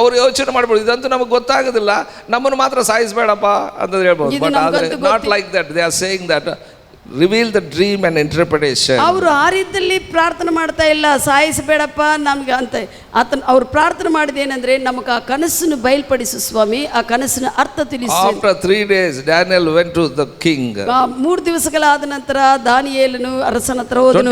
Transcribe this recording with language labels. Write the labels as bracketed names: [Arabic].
[Kannada] ಅವ್ರು ಯೋಚನೆ ಮಾಡ್ಬೋದು, ಇದಂತೂ ನಮಗೆ ಗೊತ್ತಾಗೋದಿಲ್ಲ, ನಮ್ಮನ್ನು ಮಾತ್ರ ಸಾಯಿಸಬೇಡಪ್ಪ ಅಂತ ಹೇಳ್ಬೋದು. [English] But ಆದ್ರೆ not like that, they are saying that reveal the dream and interpretation. [Kannada] ಅವರು ಆ ರೀತಿಯಲ್ಲಿ ಪ್ರಾರ್ಥನೆ ಮಾಡ್ತಾ ಇಲ್ಲ, ಸಾಯಿಸಬೇಡಪ್ಪ ನಮ್ಗೆ ಅಂತ. ಅವ್ರು ಪ್ರಾರ್ಥನೆ ಮಾಡಿದೇನೆಂದ್ರೆ, ನಮಗೆ ಆ ಕನಸನ್ನು ಬಯಲ್ಪಡಿಸು ಸ್ವಾಮಿ, ಆ ಕನಸಿನ ಅರ್ಥ ತಿಳಿಸು. [English] After 3 days Daniel went to the king. [Kannada] 3 ದಿವಸಗಳಾದ ನಂತರ ದಾನಿಯೇಲನು ಅರಸನ ಹತ್ರ ಹೋದನು.